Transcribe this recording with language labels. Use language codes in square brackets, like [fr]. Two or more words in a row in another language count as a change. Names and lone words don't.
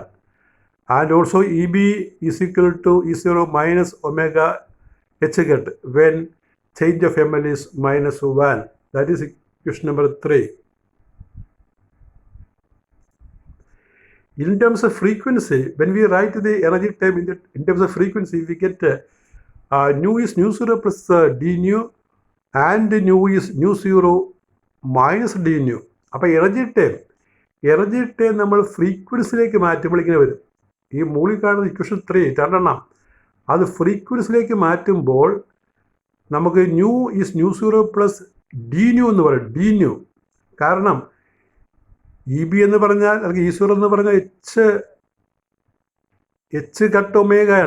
[en] And also EB is equal to E0 minus omega H cut when change of ML is minus 1. That is equation number 3. In terms of frequency, when we write the energy term in terms of frequency, we get nu is nu 0 plus d nu and nu is nu 0 minus d nu. [ml] അപ്പോൾ [en] energy term [ml] നമ്മൾ ഫ്രീക്വൻസിയിലേക്ക് മാറ്റുമ്പോൾ ഇങ്ങനെ വരും. ഈ മുകളിൽ കാണുന്ന ഇക്വേഷൻ 3 രണ്ടെണ്ണം, അത് ഫ്രീക്വൻസിയിലേക്ക് മാറ്റുമ്പോൾ നമുക്ക് [en] nu is nu 0 plus d nu [ml] എന്ന് പറയും. [en] d nu [ml] കാരണം ഇ ബി എന്ന് പറഞ്ഞാൽ അല്ലെങ്കിൽ E0 എന്ന് പറഞ്ഞാൽ [en] h cut [ml] ഒമേഗയാണ്.